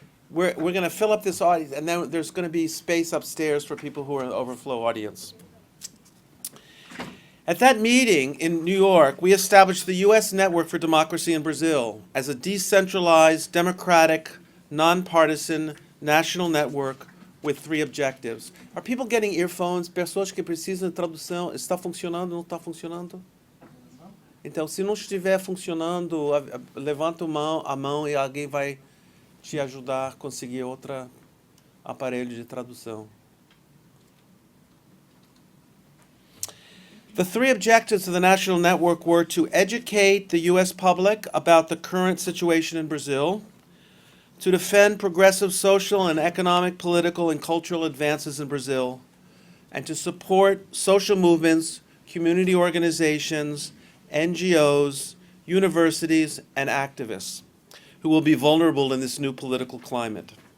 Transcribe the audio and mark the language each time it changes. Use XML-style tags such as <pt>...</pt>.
<en>We're going to fill up this audience, and then there's going to be space upstairs for people who are in the overflow audience. At that meeting in New York, we established the U.S. Network for Democracy in Brazil as a decentralized, democratic, nonpartisan national network with 3 objectives. Are people getting earphones?</en> <pt>Pessoas que precisam de tradução. Está funcionando? Não está funcionando? Então, se não estiver funcionando, levanta a mão e alguém vai te ajudar a conseguir outro aparelho de tradução.</pt> <en>The 3 objectives of the National Network were to educate the U.S. public about the current situation in Brazil, to defend progressive social and economic, political, and cultural advances in Brazil, and to support social movements, community organizations, NGOs, universities, and activists who will be vulnerable in this new political climate.</en>